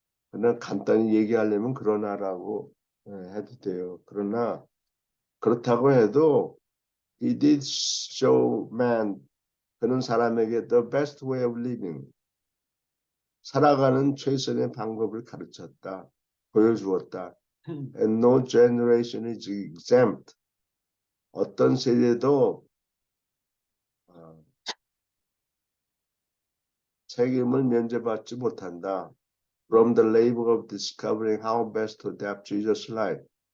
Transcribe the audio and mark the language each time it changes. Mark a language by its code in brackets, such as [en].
[ko] 그러나 간단히 얘기하려면 그러나라고 해도 돼요. 그러나 그렇다고 해도 [en] he did show man [ko] 그는 사람에게 [en] the best way of living [ko] 살아가는 최선의 방법을 가르쳤다. 보여주었다. [en] And no generation is exempt. [ko] 어떤 세대도 책임을 면제받지 못한다. [en] From the labor of discovering how best to adapt Jesus' life.